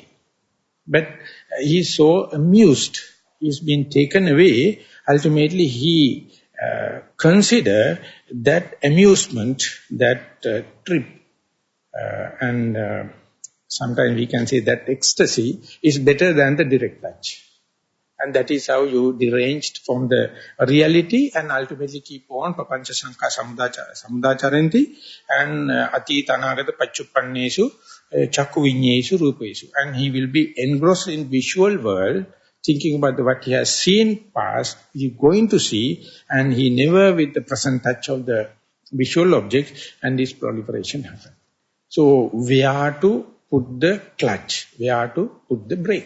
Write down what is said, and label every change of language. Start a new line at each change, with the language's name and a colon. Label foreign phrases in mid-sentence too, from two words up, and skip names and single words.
English: But he is so amused, he is being taken away, ultimately he consider that amusement, that trip, and sometimes we can say that ecstasy is better than the direct touch. And that is how you deranged from the reality and ultimately keep on
Pali: papancha sanka samudacharanti
English: and
Pali: atita anagata pachuppannesu chakku vinyesu rupesu.
English: And he will be engrossed in visual world, thinking about what he has seen past, he is going to see, and he never with the present touch of the visual object, and this proliferation happens. So where to put the clutch, where to put the brake.